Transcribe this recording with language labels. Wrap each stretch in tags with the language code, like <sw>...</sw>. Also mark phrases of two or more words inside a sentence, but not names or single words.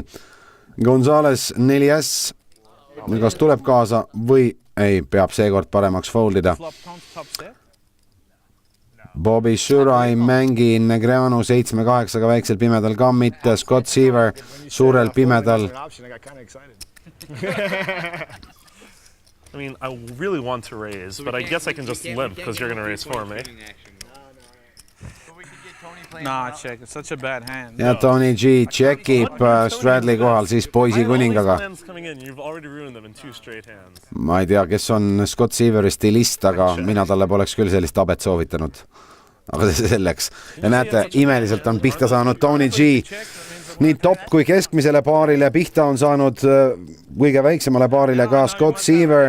<et>Gonzalez 4S, kas tuleb kaasa või ei, peab seekord paremaks foldida. Bobby Sura ei mängi, Negreanu 7-8 väiksel pimedal ka mitte, Scott Seaver suurel pimedal.</et> <en>I mean, I really want to raise, but I guess I can just limp because you're going to raise for me. Nah, check. It's such a bad hand.</en> <et>Ja Tony G checkib straddle'i kohal siis poisi kuningaga. Ma ei tea, kes on Scott Seaveri stilist, aga mina talle poleks küll sellist abet soovitanud. Aga selleks. Ja näete, imeliselt on pihta saanud Tony G. Nii top kui keskmisele paarile pihta on saanud kõige väiksemale paarile ka Scott Seaver.</et>